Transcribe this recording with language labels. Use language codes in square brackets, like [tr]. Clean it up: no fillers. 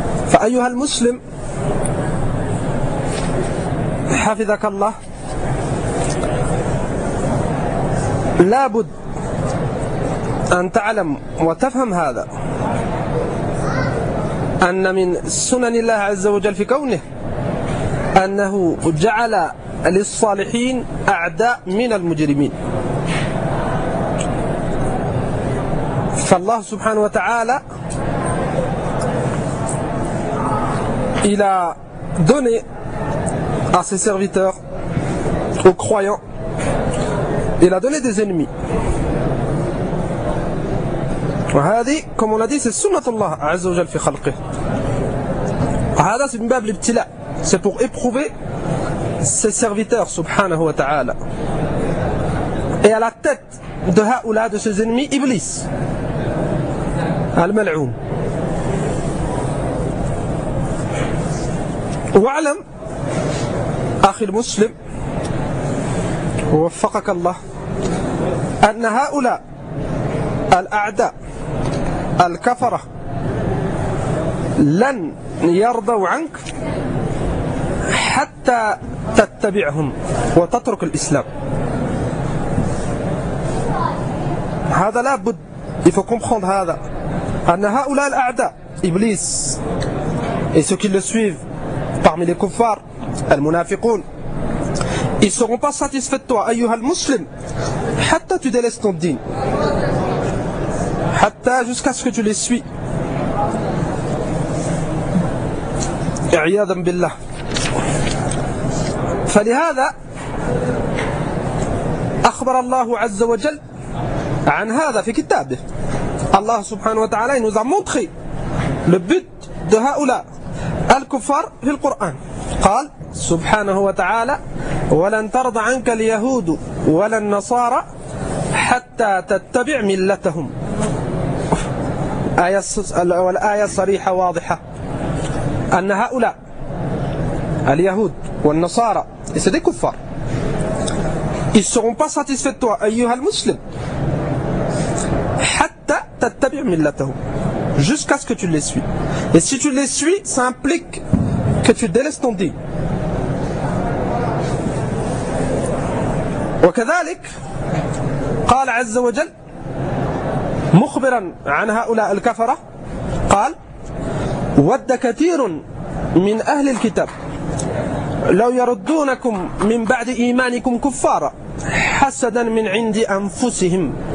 [ar] فأيها المسلم حفظك الله لابد أن تعلم وتفهم هذا أن من سنن الله عز وجل في كونه أنه جعل للصالحين أعداء من المجرمين. فالله سبحانه وتعالى إلى [fr] donné à ses serviteurs aux croyants. Il a donné des ennemis. [ar] وهذه, [fr] comme on l'a dit, c'est sunnatullah [ar] عز وجل في خلقه. هذا [fr] c'est [ar] من باب الابتلاء. [fr] C'est pour éprouver ses serviteurs, subhanahu wa ta'ala. Et à la tête de [ar] هؤلاء, [fr] de ses ennemis, Iblis. [ar] Al-Mal'oum. وعلم, أخي المسلم, ووفقك الله, أن هؤلاء الأعداء الكفرة لن يرضوا عنك حتى تتبعهم وتترك الإسلام. هذا لابد يفهم [fr] comprendre [ar] هذا أن هؤلاء الأعداء إبليس [fr] et ceux qui le suivent parmi les kuffars [ar] المنافقون [fr] ils seront pas satisfaits de toi [ar] أيها المسلم حتى تدلس [fr] ton [ar] دين حتى [fr] jusqu'à ce que tu les suis [ar] عياذا بالله. فلهذا أخبر الله عز وجل عن هذا في كتابه. الله سبحانه وتعالى [fr] nous a montré le but de [ar] هؤلاء الكفار في القرآن. قال سبحانه وتعالى ولن ترضى عنك اليهود ولا النصارى حتى تتبع ملتهم. والآية صريحة واضحة أن هؤلاء اليهود والنصارى إذا كفار [fr] ils seront pas satisfaits toi [ar] أيها المسلم حتى تتبع ملتهم [fr] jusqu'à ce que tu les suis. Et si tu les suis ça implique que tu délaisses ton dit [ar] وكذلك قال عز وجل مخبرا عن هؤلاء الكفرة قال ود كثير من أهل الكتاب لو يردونكم من بعد إيمانكم كفارا حسدا من عند أنفسهم.